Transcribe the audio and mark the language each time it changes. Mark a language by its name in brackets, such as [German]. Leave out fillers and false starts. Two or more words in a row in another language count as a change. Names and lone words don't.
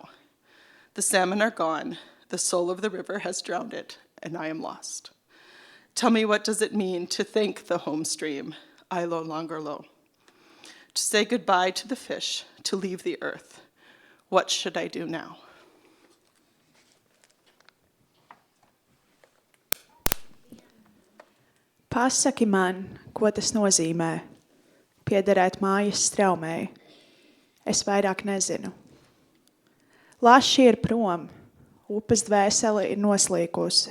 [English] The salmon are gone, the soul of the river has drowned it, and I am lost. Tell me, what does it mean to thank the home stream I no longer know? To say goodbye to the fish, to leave the earth. What should I do now? [Latvian] Pasaki man, ko tas nozīmē? Piederēt mājas straumei. Es vairāk nezinu. Laši ir prom, upes dvēsele ir noslīkusi.